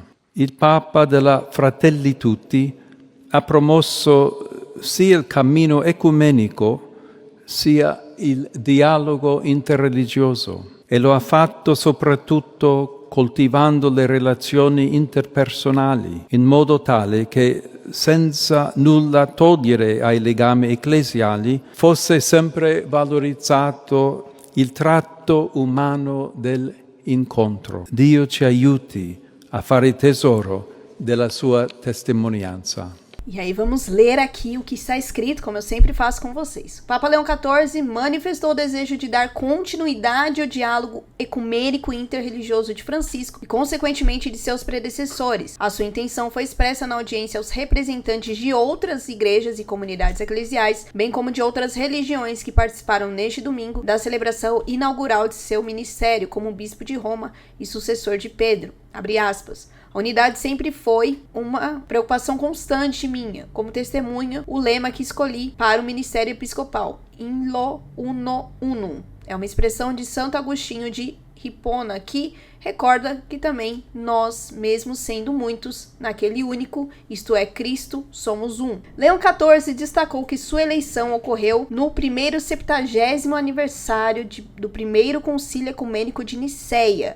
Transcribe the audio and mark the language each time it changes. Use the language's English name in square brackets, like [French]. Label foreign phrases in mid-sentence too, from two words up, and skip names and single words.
[Italian] Il Papa della Fratelli Tutti ha promosso sia il cammino ecumenico sia il dialogo interreligioso e lo ha fatto soprattutto coltivando le relazioni interpersonali in modo tale che senza nulla togliere ai legami ecclesiali fosse sempre valorizzato il tratto umano dell'incontro. Dio ci aiuti a fare tesoro della sua testimonianza. [Portuguese] E aí vamos ler aqui o que está escrito, como eu sempre faço com vocês. O Papa Leão XIV manifestou o desejo de dar continuidade ao diálogo ecumênico e interreligioso de Francisco e, consequentemente, de seus predecessores. A sua intenção foi expressa na audiência aos representantes de outras igrejas e comunidades eclesiais, bem como de outras religiões que participaram neste domingo da celebração inaugural de seu ministério como bispo de Roma e sucessor de Pedro. Abre aspas. A unidade sempre foi uma preocupação constante minha. Como testemunha, o lema que escolhi para o ministério episcopal, [Latin] In lo uno unum, [Portuguese] é uma expressão de Santo Agostinho de Hipona, que recorda que também nós, mesmo sendo muitos, naquele único, isto é, Cristo, somos um. Leão XIV destacou que sua eleição ocorreu no primeiro 70º aniversário do primeiro concílio ecumênico de Niceia.